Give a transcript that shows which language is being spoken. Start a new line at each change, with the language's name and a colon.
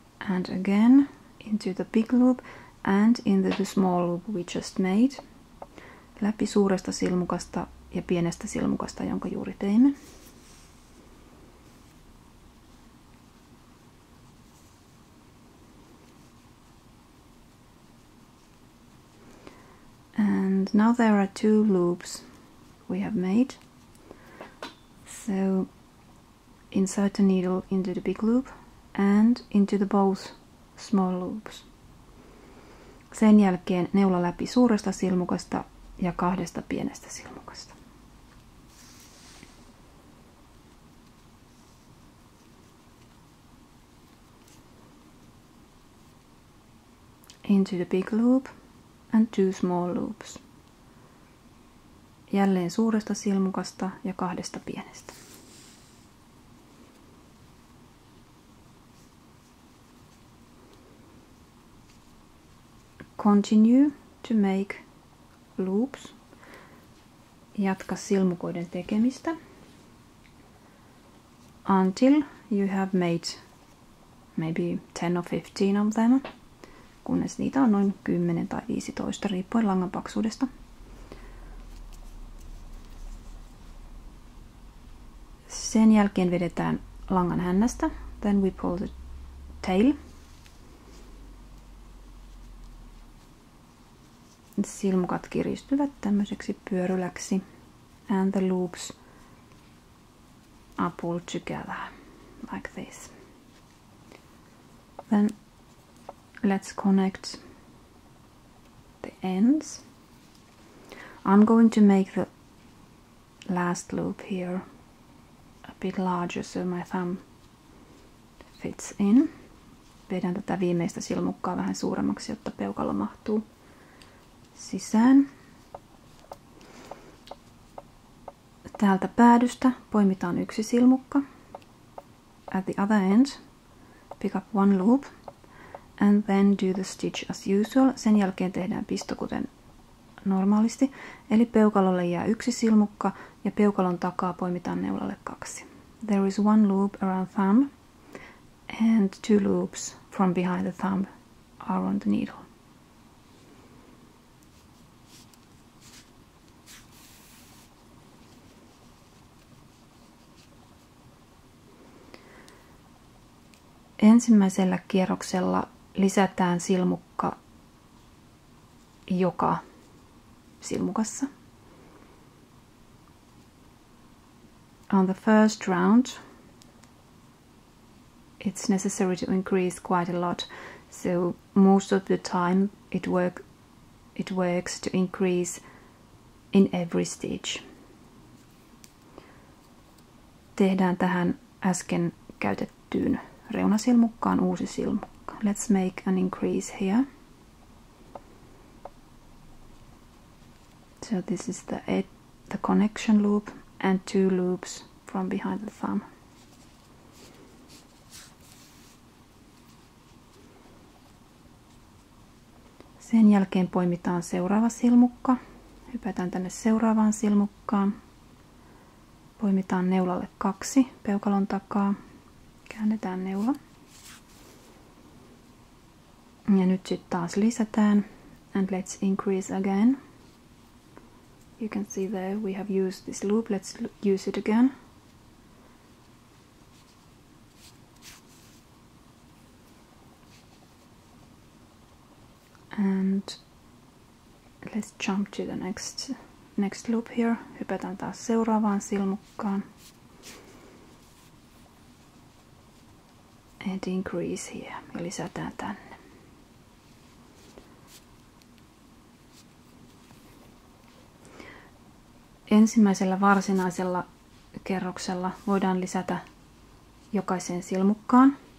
English: And again into the big loop and into the small loop we just made.
Finnish: Läpi suuresta silmukasta ja pienestä silmukasta, jonka juuri teimme.
English: And now there are two loops we have made. So insert the needle into the big loop and into the both small loops.
Finnish: Sen jälkeen neula läpi suuresta silmukasta ja kahdesta pienestä silmukasta.
English: Into the big loop and two small loops.
Finnish: Jälleen suuresta silmukasta ja kahdesta pienestä.
English: Continue to make loops.
Finnish: Jatka silmukoiden tekemistä.
English: Until you have made maybe 10 or 15 of them.
Finnish: Kunnes niitä on noin 10 tai 15 riippuen langan paksuudesta. Sen jälkeen vedetään langan hännästä.
English: Then we pull the tail.
Finnish: Silmukat kiristyvät tämmöiseksi pyöryläksi.
English: And the loops are pulled together like this. Then let's connect the ends. I'm going to make the last loop here a bit larger so my thumb fits in.
Finnish: Vedän tätä viimeistä silmukkaa vähän suuremmaksi, jotta peukalo mahtuu sisään. Täältä päädystä poimitaan yksi silmukka.
English: At the other end, pick up one loop and then do the stitch as usual.
Finnish: Sen jälkeen tehdään pisto kuten normaalisti. Eli peukalolle jää yksi silmukka ja peukalon takaa poimitaan neulalle 2.
English: There is one loop around thumb and two loops from behind the thumb are on the needle.
Finnish: Ensimmäisellä kierroksella lisätään silmukka joka silmukassa.
English: On the first round, it's necessary to increase quite a lot, so most of the time it works to increase in every stitch.
Finnish: Tehdään tähän äsken käytettyyn reunasilmukkaan uusi silmukka.
English: Let's make an increase here. So this is the connection loop and two loops from behind the thumb.
Finnish: Sen jälkeen poimitaan seuraava silmukka. Hypätään tänne seuraavaan silmukkaan. Poimitaan neulalle 2 peukalon takaa. Käännetään neula. Ja nyt sitten taas lisätään.
English: And let's increase again. You can see there we have used this loop. Let's use it again. And let's jump to the next loop here.
Finnish: Hypätään taas seuraavaan silmukkaan.
English: And increase here.
Finnish: Ja lisätään tänne. Ensimmäisellä varsinaisella kerroksella voidaan lisätä jokaiseen silmukkaan.